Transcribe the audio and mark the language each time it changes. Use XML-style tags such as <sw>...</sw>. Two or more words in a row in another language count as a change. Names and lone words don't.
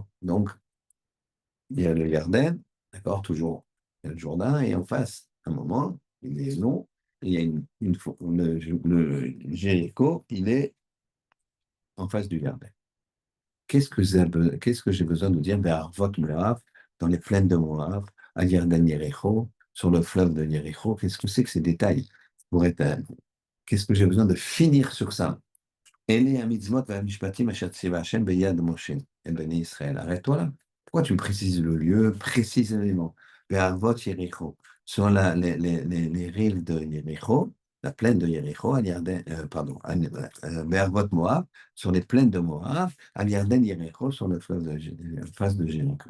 <fr>Donc, il y a le Yarden, d'accord, toujours, il y a le Jourdain, et en face, à un moment, il est long, il y a le Jéricho, il est en face du Yarden. Qu'est-ce que j'ai besoin de dire</fr> <he>בערבות מואב,</he> <fr>dans les plaines de Moab, à Yarden Yericho, sur le fleuve de Yericho? Qu'est-ce que c'est que ces détails pour être, qu'est-ce que j'ai besoin de finir sur ça?</fr> <he>אלה מצוות משפטים אשר ציווה השם ביד משה את בני ישראל.</he> <fr>Arrête-toi là. Pourquoi tu me précises le lieu précisément?</fr> <he>בערבות יריחו,</he> <fr>sur les rives de Yericho, la plaine de Yericho, à Yarden, pardon,</fr> <he>בערבות מואב,</he> <fr>sur les plaines de Moab, à Yarden Yericho, sur le fleuve de face de Jéricho.</fr>